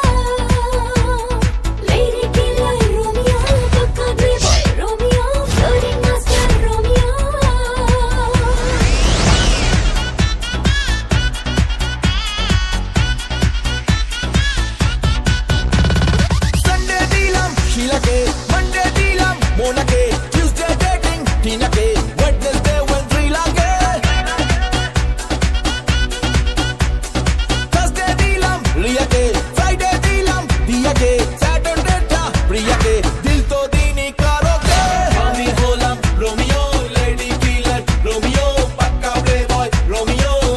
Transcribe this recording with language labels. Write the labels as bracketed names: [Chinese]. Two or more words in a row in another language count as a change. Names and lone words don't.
[English] Lady killer Romeo, pakka playboy Romeo, flooring master Romeo. [Bangla] সানডে দিলাম শীলা কে, মানডে দিলাম মোনা কে, [English] Tuesday dating [Bangla] টিনা কে, ওয়েনসডে ওয়েন্ড্রিলা কে, থার্সডে দিলাম রিয়া কে, ফ্রাইডে দিলাম দিয়া কে, স্যাটারডে থা প্রিয়া কে, [Hindi] दिल तो दिनी करोगे. [Bangla] আমি হলাম [English] Romeo, lady killer Romeo, pakka playboy Romeo.